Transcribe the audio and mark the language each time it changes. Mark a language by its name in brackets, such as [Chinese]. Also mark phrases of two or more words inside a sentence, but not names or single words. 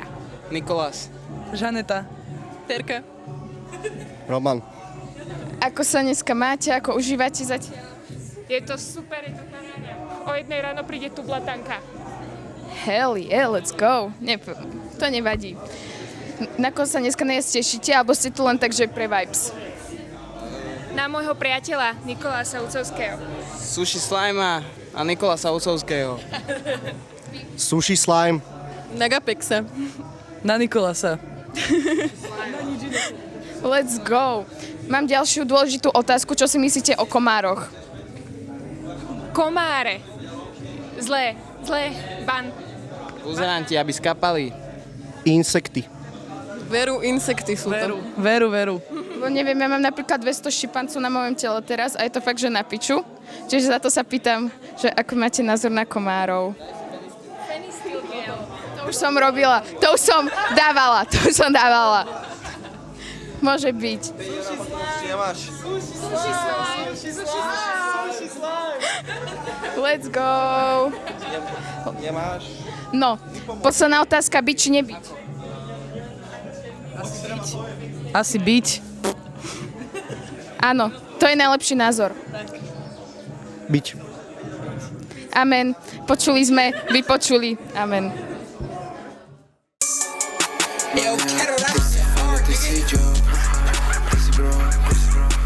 [Slovak] Nikolás. Žaneta. Terka. Roman. Ako sa dneska máte, ako užívate zatiaľ? Je to super, je to paráda. O 1 ráno príde tu blatanka. [English] Hell yeah, let's go. [Slovak] To nevadí. Na koho sa dneska najviac tešíte, alebo ste tu len tak, že pre vibes? Na môjho priateľa Nikolása Ucovského. Sushi Slima a Nikolasa Ucovského. Sushi slime. Na Gapexa. Na Nikolasa. [English] Let's go. [Slovak] Mám ďalšiu dôležitú otázku. Čo si myslíte o komároch? Komáre. Zlé, ban. Pozerám ti, aby skapali. Insekty. Veru, insekty sú to. Veru. Bo neviem, ja mám napríklad 200 šipancov na mojom tele teraz a je to fakt, že na piču. Čiže za to sa pýtam, že ako máte názor na komárov. To už som robila, to už som dávala. Môže byť. [English] Let's go. [Slovak] Nemáš? No, posledná otázka, byť či nebyť? Asi byť. Áno, to je najlepší názor. Byť. Amen. Počuli sme, vypočuli. Amen. [English] This is joke. This is bro.